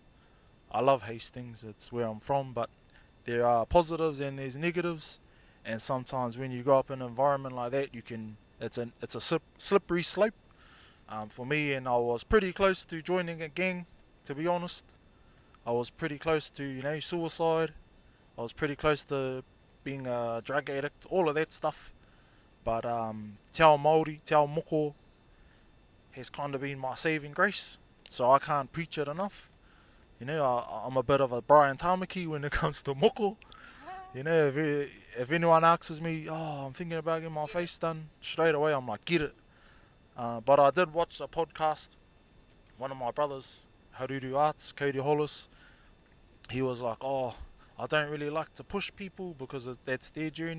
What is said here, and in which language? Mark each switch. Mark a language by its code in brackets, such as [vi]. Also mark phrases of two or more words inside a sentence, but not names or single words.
[en] I love Hastings, it's where I'm from, but there are positives and there's negatives, and sometimes when you grow up in an environment like that, it's a slippery slope for me, and I was pretty close to joining a gang, to be honest. I was pretty close to, you know, suicide. I was pretty close to being a drug addict, all of that stuff. But [mi] te ao Māori, te ao moko [en] has kind of been my saving grace, so I can't preach it enough. You know, I'm a bit of a Brian Tamaki when it comes to moko. You know, if anyone asks me, oh, I'm thinking about getting my face done, straight away I'm like, get it. But I did watch a podcast, one of my brothers, Haruru Arts, Cody Hollis, he was like, oh, I don't really like to push people because that's their journey.